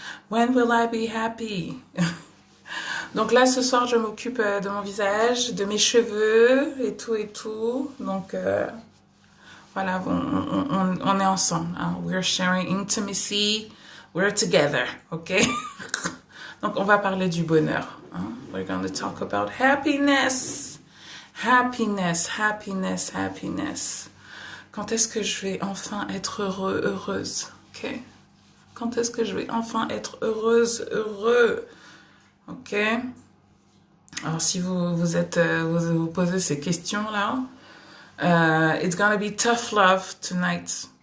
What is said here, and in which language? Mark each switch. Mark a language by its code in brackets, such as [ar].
[en] When will I be happy? [fr] Donc là, ce soir, je m'occupe de mon visage, de mes cheveux et tout. Donc voilà, on est ensemble. Hein? [en] We're sharing intimacy. We're together, ok? [fr] Donc on va parler du bonheur. Hein? [en] We're going to talk about happiness. Happiness, happiness, happiness. [fr] Quand est-ce que je vais enfin être heureuse, ok? Quand est-ce que je vais enfin être heureux? Ok. Alors si vous posez ces questions là, [en] it's gonna be tough love tonight.